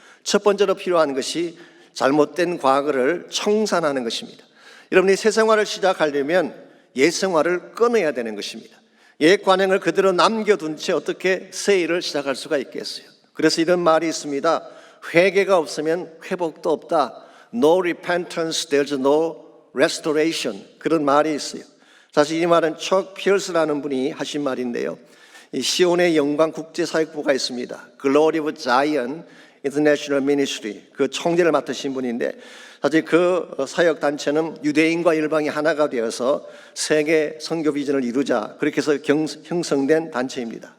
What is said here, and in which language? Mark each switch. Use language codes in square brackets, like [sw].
[ko] 첫 번째로 필요한 것이 잘못된 과거를 청산하는 것입니다. 여러분이 새 생활을 시작하려면 옛 생활을 끊어야 되는 것입니다. 옛 관행을 그대로 남겨둔 채 어떻게 새 일을 시작할 수가 있겠어요? 그래서 이런 말이 있습니다. 회개가 없으면 회복도 없다. [en] No repentance, there's no restoration. [ko] 그런 말이 있어요. 사실 이 말은 척 피어스라는 분이 하신 말인데요, 이 시온의 영광 국제사역부가 있습니다. Glory of Zion International Ministry, 그 총재를 맡으신 분인데, 사실 그 사역단체는 유대인과 일방이 하나가 되어서 세계 선교 비전을 이루자 그렇게 해서 형성된 단체입니다.